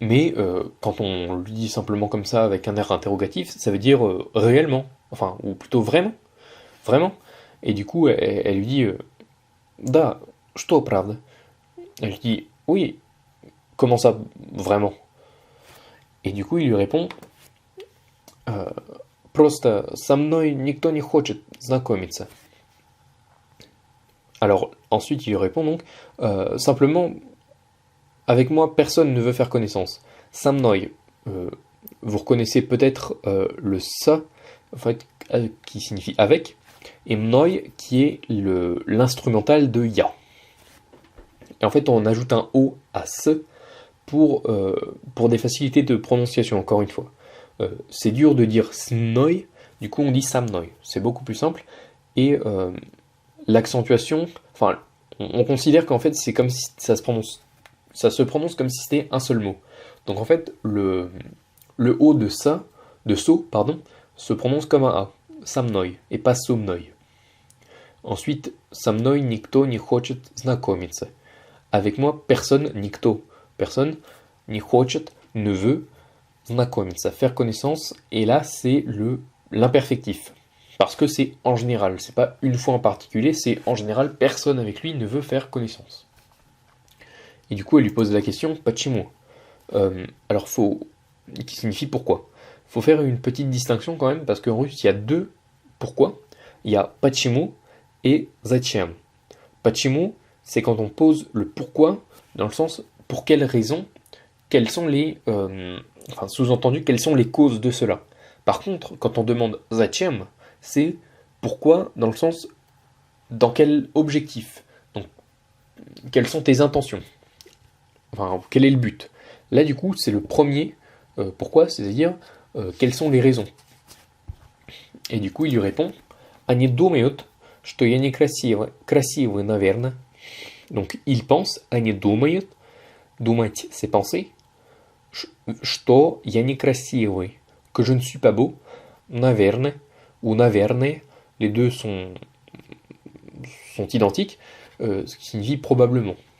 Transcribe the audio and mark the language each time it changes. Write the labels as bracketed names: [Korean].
[French] Mais quand on lui dit simplement comme ça, avec un air interrogatif, ça veut dire « réellement », enfin, ou plutôt « vraiment ». Vraiment. Et du coup, elle lui dit [Russian] Da, что правда? [French] Elle lui dit Oui, comment ça, vraiment? Et du coup, il lui répond [Russian] Просто со мной никто не хочет знакомиться. [French] Alors, ensuite, il lui répond donc simplement, avec moi, personne ne veut faire connaissance. Со мной, vous reconnaissez peut-être le ça, en fait, qui signifie avec, et mной qui est l'instrumental de ya. Et en fait, on ajoute un o à ce pour des facilités de prononciation, encore une fois. C'est dur de dire snoi, du coup on dit samnoi. C'est beaucoup plus simple. Et l'accentuation, enfin, on considère qu'en fait c'est comme si ça se prononce comme si c'était un seul mot. Donc en fait, le o de ça, de so, pardon, se prononce comme un a, samnoi, et pas somnoi. Ensuite, [Russian] со мной никто не хочет знакомиться. [French] Avec moi, personne, никто, personne, [Russian] не хочет, [French] ne veut, знакомиться, faire connaissance, et là c'est l'imperfectif. Parce que c'est en général, c'est pas une fois en particulier, c'est en général, personne avec lui ne veut faire connaissance. Et du coup, elle lui pose la question, почему? Alors, qui signifie pourquoi. Faut faire une petite distinction quand même, parce qu'en russe, il y a deux pourquoi. Il y a почему et зачем. Почему, c'est quand on pose le pourquoi, dans le sens pour quelles raisons, quelles sont les... sous-entendu, quelles sont les causes de cela. Par contre, quand on demande зачем, c'est pourquoi, dans le sens dans quel objectif. Donc, quelles sont tes intentions. enfin, quel est le but? Là, du coup, c'est le premier. Pourquoi? C'est-à-dire, quelles sont les raisons? Et du coup, il lui répond, [Russian] Они думают, что я некрасивый, красивый, наверное. [French] Donc, il pense, [Russian] они думают, [French] думать, c'est penser, [Russian] что я некрасивый, [French] que je ne suis pas beau, наверное, ou наверное, les deux sont identiques, ce qui signifie probablement.